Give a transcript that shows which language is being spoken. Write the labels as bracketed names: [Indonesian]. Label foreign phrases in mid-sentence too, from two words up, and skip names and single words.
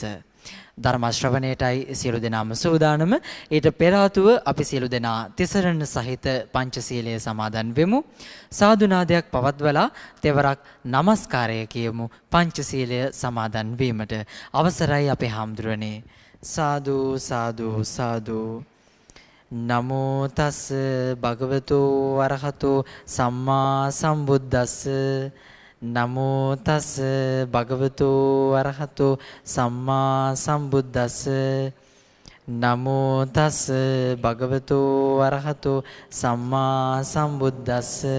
[Sinhala] ධර්ම ශ්‍රවණයටයි සියලු දෙනාම සූදානම. ඊට පෙර ආතුව අපි සියලු දෙනා තිසරණ සහිත පංචශීලයේ සමාදන් වෙමු. සාදුනාදයක් පවත්වලා තෙවරක් নমස්කාරය කියමු පංචශීලය සමාදන් වීමට. අවසරයි අපේ හාමුදුරනේ. සාදු සාදු සාදු. [Pali] නමෝ තස් භගවතු වරහතු සම්මා සම්බුද්දස්ස නමෝ තස් භගවතු වරහතු සම්මා සම්බුද්දස්ස නමෝ තස් භගවතු වරහතු සම්මා සම්බුද්දස්ස.